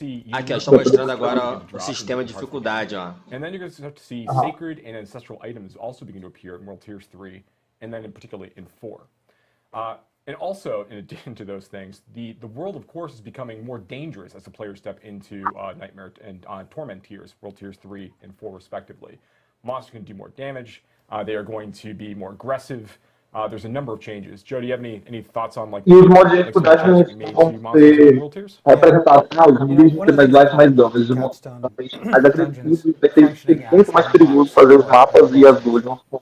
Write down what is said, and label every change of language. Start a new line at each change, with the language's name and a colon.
Portuguese: Aqui, ó, estou mostrando agora o sistema de dificuldade, ó.
English: And then you're going to start to see sacred and ancestral items also begin to appear in World Tiers 3, and then particularly in 4. And also, in addition to those things, the world, of course, is becoming more dangerous as the players step into Nightmare and Torment tiers, World Tiers 3 and 4 respectively. Monsters can do more damage. They are going to be more aggressive. There's a number of changes. Joe, do you have any thoughts on like?
Portuguese: E os modos de dificuldade vão ser representados, os inimigos vão ter mais life, mais dano, os monstros mais agressivos, vai ser muito mais perigoso fazer os mapas e as dungeons.